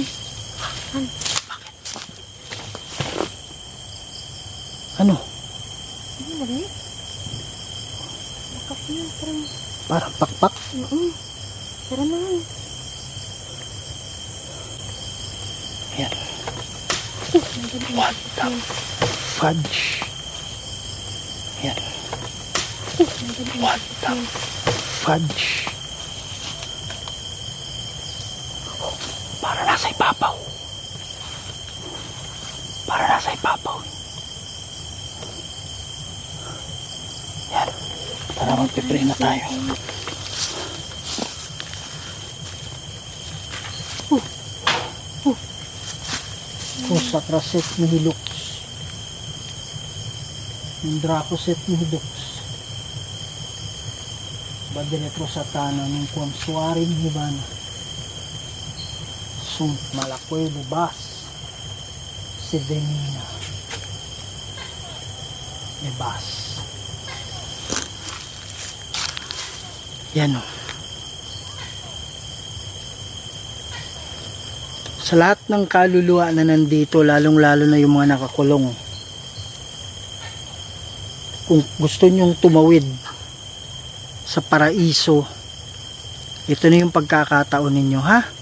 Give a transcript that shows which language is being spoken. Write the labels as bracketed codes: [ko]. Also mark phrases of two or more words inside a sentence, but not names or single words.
[tl] Ano? Ano ba rin? Bakit na, parang, Parang pakpak? tara naman. Ayan. [en] What the fudge? Ayan. What the fudge? [tl] Para nasa ibabaw. Para nasa ibabaw. Yan. Tara, magpipray na tayo. Sakraset nihilux. Dracoset nihilux. Badiletro satana ng konsuarin hibana. Sunt malakwe bubas. Sedenina. Ebas. Yan o. Sa lahat ng kaluluwa na nandito, lalong-lalo na yung mga nakakulong. Kung gusto nyong tumawid sa paraiso, ito na yung pagkakataon ninyo, ha?